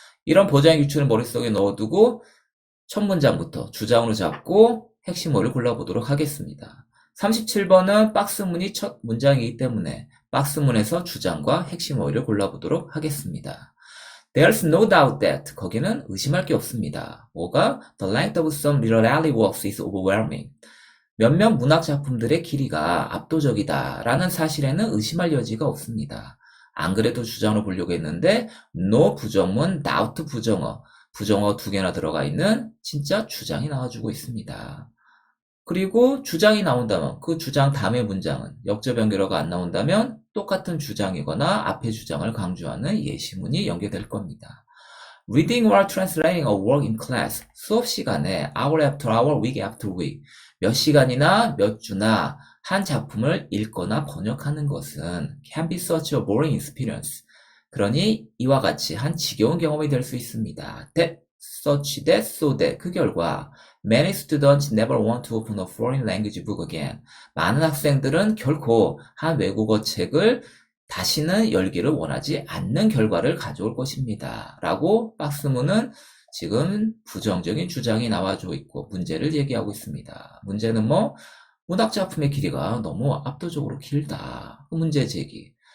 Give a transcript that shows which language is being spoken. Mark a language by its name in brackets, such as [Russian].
[Korean] 이런 보장 기출을 머릿속에 넣어두고 첫 문장부터 주장으로 잡고 핵심 어를 골라보도록 하겠습니다. 37번은 박스문이 첫 문장이기 때문에 박스문에서 주장과 핵심 어를 골라보도록 하겠습니다. [English] There's no doubt that [Korean] 거기는 의심할 게 없습니다. 뭐가? [English] The length of some literary works is overwhelming. [Korean] 몇몇 문학 작품들의 길이가 압도적이다 라는 사실에는 의심할 여지가 없습니다. 안 그래도 주장으로 보려고 했는데 no 부정문, doubt 부정어, 부정어 두 개나 들어가 있는 진짜 주장이 나와주고 있습니다. 그리고 주장이 나온다면 그 주장 다음의 문장은 역접 연결어가 안 나온다면 똑같은 주장이거나 앞의 주장을 강조하는 예시문이 연결될 겁니다. [English] Reading or translating a work in class. [Korean] 수업 시간에 [English] hour after hour, week after week. [Korean] 몇 시간이나 몇 주나 한 작품을 읽거나 번역하는 것은 [English] can be such a boring experience. [Korean] 그러니 이와 같이 한 지겨운 경험이 될 수 있습니다. [English] That, such that, so that. [Korean] 그 결과 [English] many students never want to open a foreign language book again. [Korean] 많은 학생들은 결코 한 외국어 책을 다시는 열기를 원하지 않는 결과를 가져올 것입니다. 라고 박스문은 지금 부정적인 주장이 나와주고 있고 문제를 얘기하고 있습니다. 문제는 문학작품의 길이가 너무 압도적으로 길다. 문제 제기.